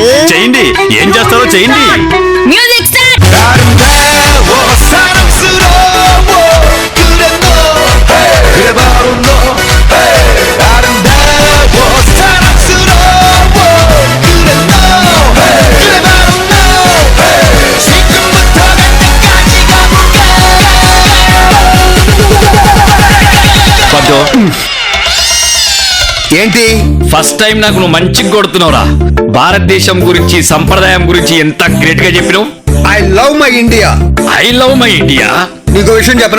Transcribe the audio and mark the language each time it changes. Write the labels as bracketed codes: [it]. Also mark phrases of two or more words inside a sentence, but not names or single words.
[te] చేయండి, ఏం చేస్తారో చేయండి. [en] Music start [ko] 아름다워 사랑스러워 그래 너 그래 바로 너 아름다워 사랑스러워 그래 너 그래 바로 너 지금부터 갈 때까지 가볼까 [te] పద్దు, ఏంటి [en] first time [te] నాకు నువ్వు మంచిగా కొడుతున్నావురా. భారతదేశం గురించి సంప్రదాయం గురించి ఎంత గ్రేట్ గా చెప్పినావు. [en] I love my India I love my India. [te] నీకు విషయం చెప్పనా